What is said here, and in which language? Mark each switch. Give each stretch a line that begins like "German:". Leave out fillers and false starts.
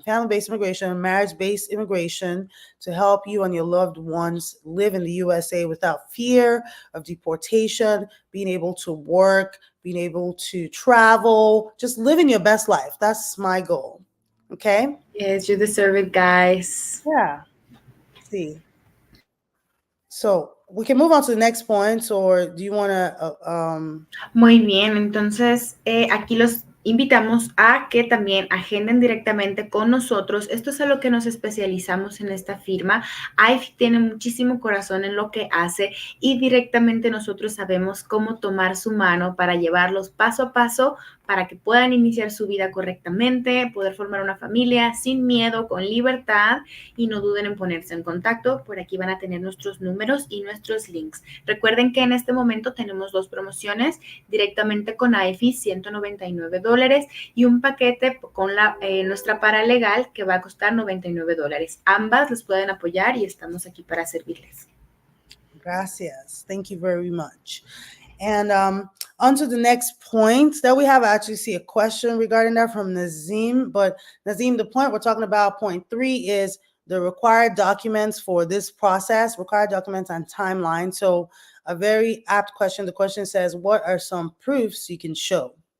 English: Family-based immigration, marriage-based immigration, to help you and your loved ones live in the USA without fear of deportation, being able to work, being able to travel, just living your best life. That's my goal. Okay? Yes, you deserve it, guys. Yeah. Let's see. So we can move on to the next point, or do you want to?
Spanish: Muy bien, entonces aquí los invitamos a que también agenden directamente con nosotros. Esto es a lo que nos especializamos en esta firma. Ify tiene muchísimo corazón en lo que hace y directamente nosotros sabemos cómo tomar su mano para llevarlos paso a paso para que puedan iniciar su vida correctamente, poder formar una familia sin miedo, con libertad, y no duden en ponerse en contacto. Por aquí van a tener nuestros números y nuestros links. Recuerden que en este momento tenemos 2 promociones directamente con Ify, $199, y un paquete con nuestra paralegal que va a costar $99. Ambas les pueden apoyar y estamos aquí para servirles. Gracias.
English: Thank you very much. And on to the next point that we have, I actually see a question regarding that from Nazim. But Nazim, the point we're talking about, point 3, is the required documents for this process, required documents and timeline. So a very apt question. The question says, what are some proofs you can show?